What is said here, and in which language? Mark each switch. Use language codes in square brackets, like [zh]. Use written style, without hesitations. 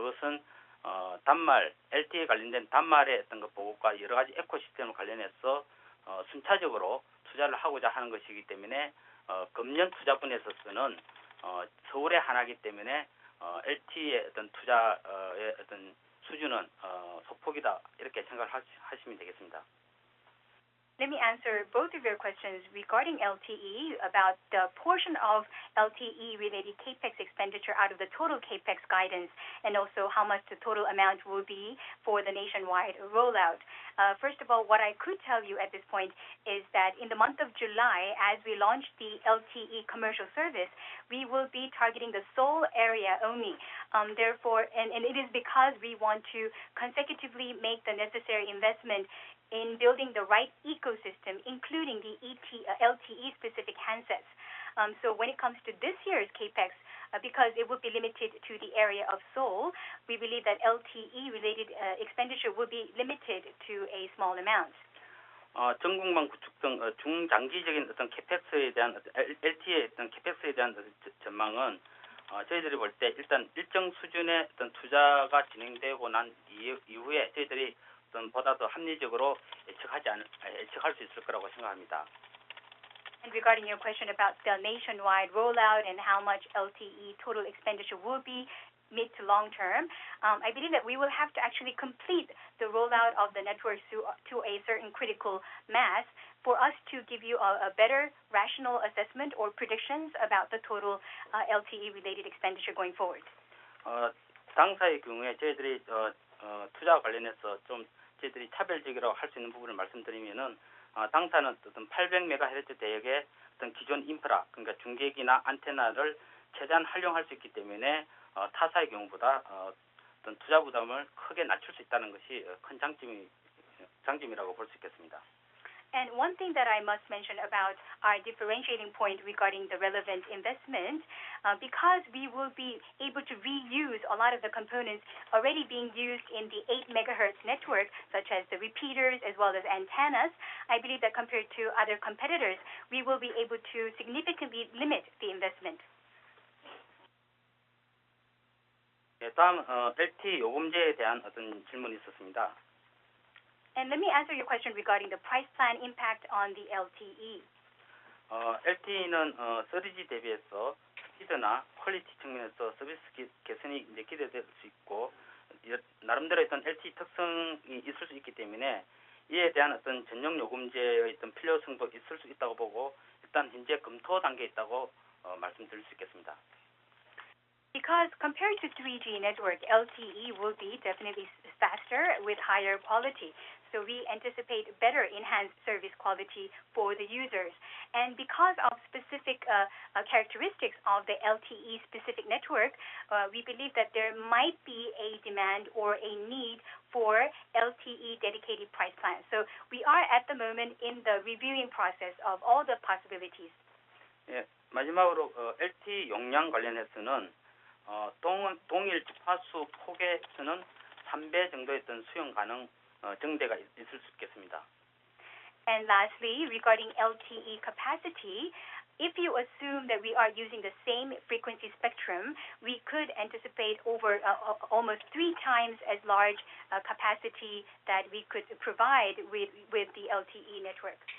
[ko] 그것은 단말 LTE 관련된 단말의 어떤 것 보급과 여러 가지 에코시스템을 관련해서 순차적으로 투자를 하고자 하는 것이기 때문에 금년 투자분에서는 서울에 하나이기 때문에 LTE의 어떤 투자의 어떤 수준은 소폭이다 이렇게 생각을 하시면 되겠습니다. [en] Let me answer both of your questions regarding LTE about the portion of LTE-related CAPEX expenditure out of the total CAPEX guidance, and also how much the total amount will be for the nationwide rollout. First of all, what I could tell you at this point is that in the month of July, as we launch the LTE commercial service, we will be targeting the Seoul area only. Therefore, and it is because we want to consecutively make the necessary investment in building the right ecosystem, including the LTE-specific handsets. So when it comes to this year's CAPEX, because it will be limited to the area of Seoul, we believe that LTE-related expenditure will be limited to a small amount. [ko] 전국망 구축 등 중장기적인 어떤 CAPEX에 대한 LTE의 어떤 CAPEX에 대한 전망은 저희들이 볼 때 일단 일정 수준의 어떤 투자가 진행되고 난 이후에 저희들이 보다 더 합리적으로 예측할 수 있을 거라고 생각합니다. [en] And regarding your question about the nationwide rollout and how much LTE total expenditure will be mid to long term, I believe that we will have to actually complete the rollout of the networks to a certain critical mass for us to give you a better rational assessment or predictions about the total LTE related expenditure going forward. [ko] 당사의 경우에 저희들이 투자와 관련해서 좀 저희들이 차별적이라고 할 수 있는 부분을 말씀드리면은 당사는 어떤 800MHz 대역의 어떤 기존 인프라, 그러니까 중계기나 안테나를 최대한 활용할 수 있기 때문에 타사의 경우보다 어떤 투자 부담을 크게 낮출 수 있다는 것이 큰 장점이라고 볼 수 있겠습니다. [en] And one thing that I must mention about our differentiating point regarding the relevant investment, because we will be able to reuse a lot of the components already being used in the 8 megahertz network, such as the repeaters as well as antennas, I believe that compared to other competitors, we will be able to significantly limit the investment. [ko] 네, 다음 LTE 요금제에 대한 어떤 질문이 있었습니다. [en] And let me answer your question regarding the price plan impact on the LTE. [ko] LTE는 3G 대비해서 스피드나 퀄리티 측면에서 서비스 개선이 이제 기대될 수 있고 나름대로 어떤 LTE 특성이 있을 수 있기 때문에 이에 대한 어떤 전용 요금제의 어떤 필요성도 있을 수 있다고 보고 일단 현재 검토 단계에 있다고 말씀드릴 수 있겠습니다. [en] Because compared to 3G network, LTE will be definitely faster with higher quality. So we anticipate better enhanced service quality for the users. And because of specific characteristics of the LTE specific network, we believe that there might be a demand or a need for LTE dedicated price plans. So we are at the moment in the reviewing process of all the possibilities. [ko] 예, 마지막으로 LTE 용량 관련해서는 동일 주파수 폭에서는 3배 정도의 어떤 수용 가능 정대가 있을 수 있겠습니다. [en] And lastly, regarding LTE capacity, if you assume that we are using the same frequency spectrum, we could anticipate over almost 3 times as large capacity that we could provide with the LTE network.